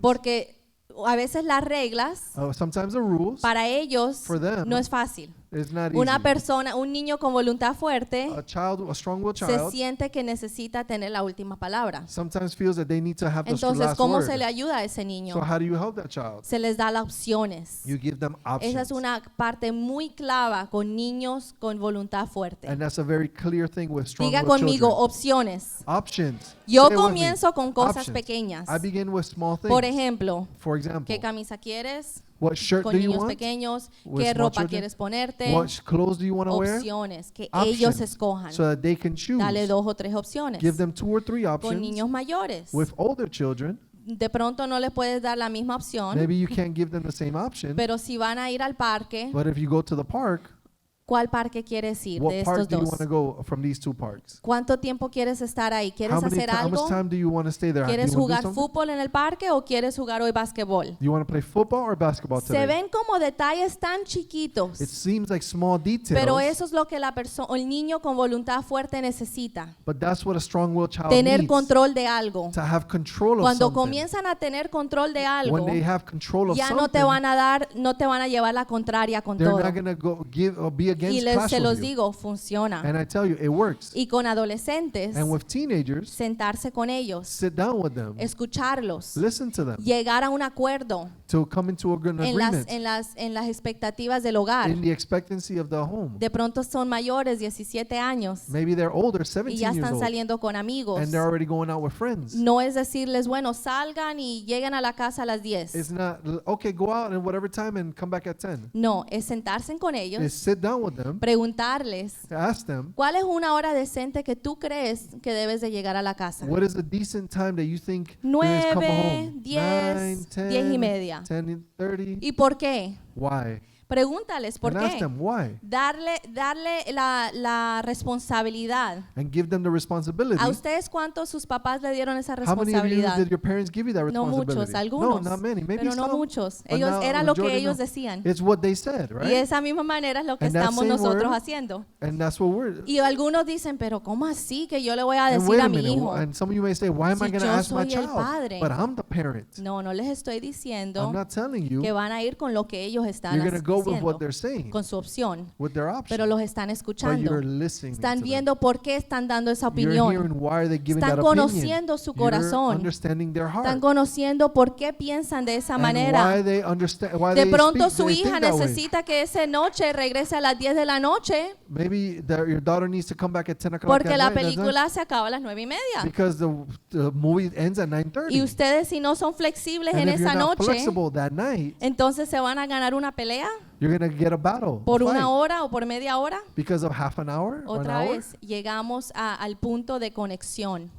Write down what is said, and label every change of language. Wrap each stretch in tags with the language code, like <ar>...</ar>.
<es>Porque a veces las reglas</es> <en>Sometimes the rules,</en> <es>para ellos</es> <en>For them,</en> <es>no es fácil.</es> <en>it's not</en> <es>Una</es> <en>easy.</en> <es>persona, un niño con voluntad fuerte</es> <en>A strong-willed</en> <es>se</es> <en>child,</en> <es>siente que necesita tener la última palabra.</es> <en>sometimes feels that they need to have the</en> <es>Entonces,</es> <en>last</en> <es>¿cómo</es> <en>word.</en> <es>se le ayuda a ese niño?</es> <en>So how do you help that child?</en> <es>Se les da las opciones.</es> <en>You give them options.</en> <es>Esa es una parte muy clave con niños con voluntad fuerte.</es> <en>And that's a very clear thing with</en> <es>Diga</es> <en>strong-willed</en> <es>conmigo,</es> <en>children.</en> <es>opciones.</es> <en>Options.</en> <es>Yo</es> <en>Say it with me.</en> <es>comienzo con cosas</es> <en>Options.</en> <es>pequeñas.</es> <en>I begin with small things.</en> <es>Por ejemplo,</es> <en>For example,</en> <es>¿qué camisa quieres?</es> <en>what shirt</en> <es>Con</es> <en>do you</en> <es>niños</es> <en>want?</en> <es>pequeños,</es> <en>With</en> <es>¿qué</es> <en>small</en> <es>ropa</es> <en>children?</en> <es>quieres ponerte?</es> <en>What clothes do you want to wear?</en> <es>Opciones, que</es> <en>Options,</en> <es>ellos escojan.</es> <en>so that they can choose.</en> <es>Dale 2 o 3 opciones.</es> <en>Give them 2 or 3</en> <es>Con</es> <en>options.</en> <es>niños mayores,</es> <en>With older children,</en> <es>de pronto no les puedes dar la misma opción,</es> <en>maybe you can't give them the same option.</en> <es>pero si van a ir al parque,</es> <en>But if you go to the park,</en> <es>¿cuál parque quieres ir de</es> <en>what</en> <es>estos</es> <en>park do you</en> <es>dos?</es> <en>want to go from these 2 parks?</en> <es>¿Cuánto tiempo quieres estar ahí? ¿Quieres</es> <en>How</en> <es>hacer</es> <en>much</en> <es>algo?</es> <en>time do you want to stay there? Do</en> <es>¿Quieres</es> <en>you wanna do</en> <es>jugar</es> <en>something?</en> <es>fútbol en el parque o quieres jugar hoy basquetbol?</es> <en>Do you want to play football or basketball</en> <es>Se</es> <en>today?</en> <es>ven como detalles tan chiquitos,</es> <en>It seems like small details,</en> <es>pero eso es lo que la persona, el niño con voluntad fuerte necesita.</es> <en>but that's what a strong-willed child</en> <es>Tener</es> <en>needs,</en> <es>control de algo.</es> <en>to have control of</en> <es>Cuando</es> <en>something.</en> <es>comienzan a tener control de algo,</es> <en>When they have control of</en> <es>ya</es> <en>something,</en> <es>no te van a llevar la contraria con</es> <en>they're</en> <es>todo.</es> <en>not going to go give or be</en> <es>Y</es> <en>against</en> <es>se</es> <en>clash</en> <es>los</es> <en>with you.</en> <es>digo, funciona.</es> <en>And I tell you, it works.</en> <es>Y con adolescentes,</es> <en>And with teenagers,</en> <es>sentarse con ellos,</es> <en>sit down with them,</en> <es>escucharlos,</es> <en>listen to them,</en> <es>llegar a un acuerdo</es> <en>to come into an</en> <es>en las,</es> <en>agreement</en> <es>en las expectativas del hogar.</es> <en>in the expectancy of the home.</en> <es>De pronto son mayores, 17 años,</es> <en>Maybe they're older,</en> <es>y</es> <en>17</en> <es>ya</es> <en>years</en> <es>están</es> <en>old,</en> <es>saliendo con amigos.</es> <en>and they're already going out with friends.</en> <es>No es decirles, bueno, salgan y lleguen a la casa a las 10.</es> <en>It's not, okay, go out at whatever time and come back at 10.</en> <es>No, es sentarse con</es> <en>It's</en> <es>ellos,</es> <en>sit down with with them,</en> <es>preguntarles,</es> <en>ask them,</en> <es>¿cuál es una hora decente que tú crees que debes de llegar a la casa?</es> <en>what is a decent time that you think you is come</en> <es>9,</es> <en>home?</en> <es>10, 10 y media.</es> <en>10:30.</en> <es>¿Y por qué?</es> <en>Why?</en> <es>Pregúntales, ¿por</es> <en>And ask</en> <es>qué?</es> <en>them why.</en> <es>Darle la responsabilidad.</es> <en>And give them the responsibility.</en> <es>¿A ustedes cuántos sus papás le dieron esa</es> <en>How many of you</en> <es>responsabilidad?</es> <en>did your parents give you that</en> <es>No</es> <en>responsibility?</en> <es>muchos,</es> <en>No,</en> <es>algunos,</es> <en>not many. Maybe</en> <es>pero no</es> <en>some,</en> <es>muchos.</es> <en>but</en> <es>Ellos</es> <en>not</en> <es>era lo que</es> <en>majority,</en> <es>ellos</es> <en>no.</en> <es>decían.</es> <en>It's what they said,</en> <es>Y</es> <en>right?</en> <es>esa misma manera es lo que</es> <en>And that</en> <es>estamos</es> <en>same</en> <es>nosotros</es> <en>word,</en> <es>haciendo.</es> <en>And that's what we're.</en> <es>Y algunos dicen, pero ¿cómo así que yo le voy a</es> <en>And</en> <es>decir</es> <en>wait</en> <es>a</es> <en>a</en> <es>mi</es> <en>minute.</en> <es>hijo?</es> <en>And some of you may say, why am I</en> <es>Si</es> <en>going to</en> <es>yo</es> <en>ask my</en> <es>soy el</es> <en>child?</en> <es>padre.</es> <en>But I'm the parent.</en> <es>No, no les estoy</es> <en>I'm</en> <es>diciendo</es> <en>not telling you.</en> <es>que van a ir con lo que ellos están</es> <en>You're going to go with</en> <es>diciendo,</es> <en>what they're saying,</en> <es>con su opción,</es> <en>with their option.</en> <es>pero los están</es> <en>But</en> <es>escuchando.</es> <en>you're listening</en> <es>Están</es> <en>to them.</en> <es>viendo por qué están dando esa</es> <en>You're</en> <es>opinión.</es> <en>hearing why are they giving</en> <es>Están</es> <en>that opinion.</en> <es>conociendo su</es> <en>You're</en> <es>corazón.</es> <en>understanding their heart.</en> <es>Están conociendo por qué piensan de esa</es> <en>And</en> <es>manera.</es> <en>why they understand, why</en> <es>De</es> <en>they</en> <es>pronto</es> <en>speak,</en> <es>su</es> <en>they</en> <es>hija</es> <en>think that way.</en> <es>necesita que esa noche regrese a las 10 de la noche</es> <en>Maybe your daughter needs to come back at 10 o'clock</en> <es>porque</es> <en>at</en> <es>la</es> <en>night, that's</en> <es>película se acaba a las 9:30.</es> <en>because the movie ends at 9:30.</en> <es>Y ustedes si no son flexibles</es> <en>And</en> <es>en</es> <en>if you're</en> <es>esa</es> <en>not</en> <es>noche,</es> <en>flexible that night,</en> <es>entonces se van a ganar una pelea</es> <en>you're going to get a battle,</en> <es>por</es> <en>a</en> <es>una</es> <en>fight,</en> <es>hora o por media hora.</es> <en>because of half an hour or an</en> <es>Otra</es> <en>hour.</en> <es>vez llegamos al punto de conexión.</es>